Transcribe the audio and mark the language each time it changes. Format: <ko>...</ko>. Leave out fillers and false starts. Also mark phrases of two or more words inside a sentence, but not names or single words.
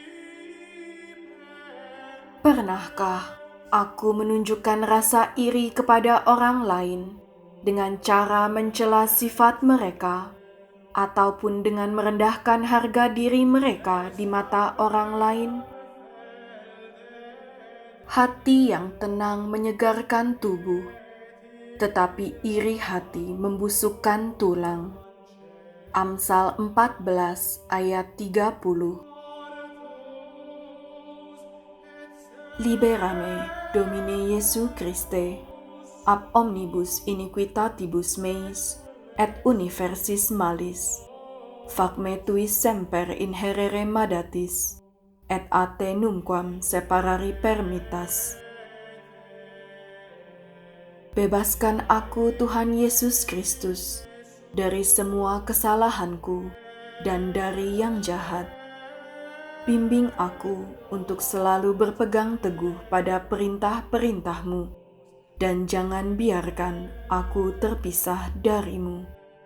<id>Pernahkah aku menunjukkan rasa iri kepada orang lain dengan cara mencela sifat mereka, ataupun dengan merendahkan harga diri mereka di mata orang lain? Hati yang tenang menyegarkan tubuh, tetapi iri hati membusukkan tulang. Amsal 14 ayat 30.</id> <la>Libera me, Domine Jesu Christe, ab omnibus iniquitatibus meis, et universis malis. Fac me tuis semper inherere madatis, et a te numquam separari permittas.</la> <id>Bebaskan aku Tuhan Yesus Kristus dari semua kesalahanku dan dari yang jahat. Bimbing aku untuk selalu berpegang teguh pada perintah-perintah-Mu, dan jangan biarkan aku terpisah dari-Mu.</id>